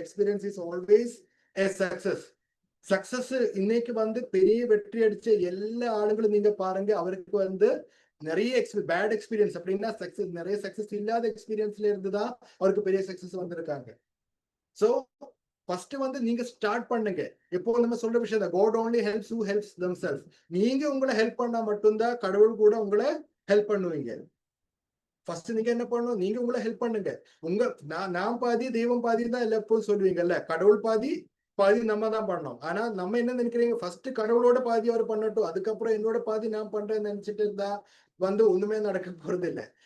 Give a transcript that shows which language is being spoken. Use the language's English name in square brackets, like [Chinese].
[English] Experience is always a success. [Tamil] Success இன்னைக்கு வந்து பெரிய வெற்றி அடிச்ச எல்லா ஆளுங்களும் நீங்க பாருங்க, அவருக்கு வந்து நிறைய பேட் எக்ஸ்பீரியன்ஸ் அப்படின்னா சக்சஸ், நிறைய சக்சஸ் இல்லாத எக்ஸ்பீரியன்ஸ்ல இருந்துதான் அவருக்கு பெரிய சக்சஸ் வந்திருக்காங்க. சோ ஃபர்ஸ்ட் வந்து நீங்க ஸ்டார்ட் பண்ணுங்க. இப்போ நம்ம சொல்ற விஷயம் தான், [English] God only helps who helps themselves. [Tamil] நீங்க உங்களை ஹெல்ப் பண்ணா மட்டும்தான் கடவுள் கூட உங்களை ஹெல்ப் பண்ணுவீங்க. ஃபர்ஸ்ட் நீங்க என்ன பண்ணணும், நீங்க உங்களை ஹெல்ப் பண்ணுங்க. நான் பாதி தெய்வம் பாதி தான் எல்லாம் எப்பவும் சொல்லுவீங்கல்ல. கடவுள் பாதி பாதி நம்ம தான் பண்ணோம். ஆனா நம்ம என்ன நினைக்கிறீங்க, ஃபர்ஸ்ட் கடவுளோட பாதி அவர் பண்ணட்டும், அதுக்கப்புறம் என்னோட பாதி நான் பண்றேன்னு நினைச்சிட்டு இருந்தா வந்து ஒண்ணுமே நடக்க போறது இல்லை.